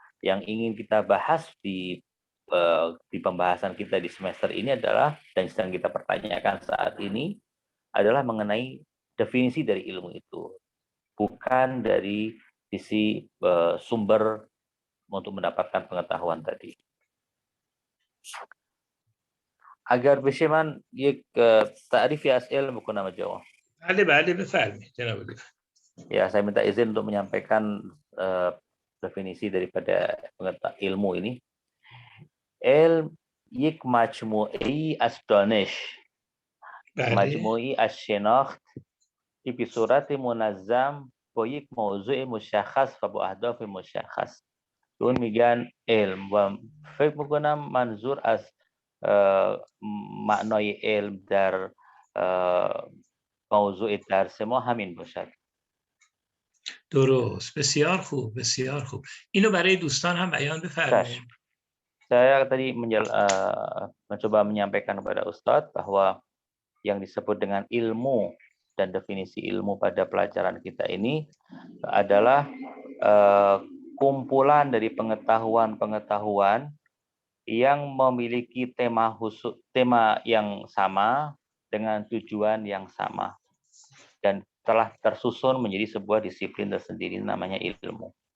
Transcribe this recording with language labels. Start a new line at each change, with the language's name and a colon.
Indonesian: Yang ingin kita bahas di pembahasan kita di semester ini adalah, dan sedang kita pertanyakan saat ini, adalah mengenai definisi dari ilmu itu, bukan dari sisi sumber untuk mendapatkan pengetahuan tadi. Agar
Persian: بشه من یک تعریفی از علم بکنم جواب. بله بفرمایید جناب علی.
Indonesian: Ya, saya minta izin untuk menyampaikan definisi daripada ilmu ini.
Persian: Ilm یک مجموعی از دانش، مجموعی از شناخت که به صورت منظم با یک موضوع مشخص و با اهداف مشخص. اون میگن علم و فکر میکنم منظور از معنای علم در موضوع درس ما همین باشد. درست. بسیار خوب، بسیار خوب. اینو برای دوستان هم بیان بفرمایید.
Indonesian: Saya tadi mencoba menyampaikan kepada Ustadz bahwa yang disebut dengan ilmu dan definisi ilmu pada pelajaran kita ini adalah kumpulan dari pengetahuan-pengetahuan yang memiliki tema yang sama dengan tujuan yang sama dan telah tersusun menjadi sebuah disiplin tersendiri namanya ilmu.